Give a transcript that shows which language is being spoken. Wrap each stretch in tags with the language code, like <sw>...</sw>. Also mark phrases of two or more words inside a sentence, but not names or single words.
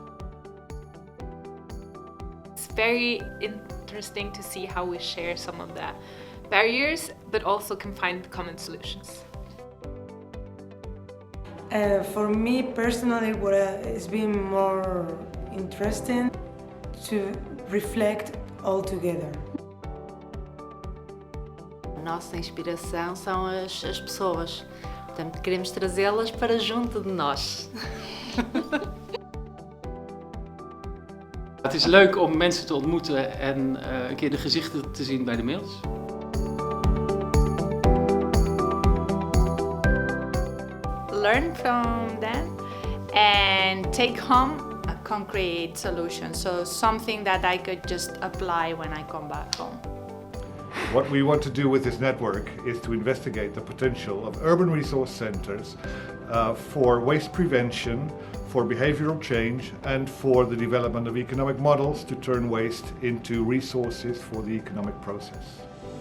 <en>It's very interesting to see how we share some of the barriers, but also can find common solutions. For me personally, what has been more interesting to reflect all together.</en> <pt>A nossa inspiração são as pessoas, portanto queremos trazê-las para junto de nós.</pt> <nl>Het is leuk om mensen te ontmoeten en een keer de gezichten te zien bij de mails.</nl> <en>Learn from them and take home a concrete solution, so something that I could just apply when I come back home. What we want to do with this network is to investigate the potential of urban resource centers for waste prevention, for behavioral change, and for the development of economic models to turn waste into resources for the economic process.</en>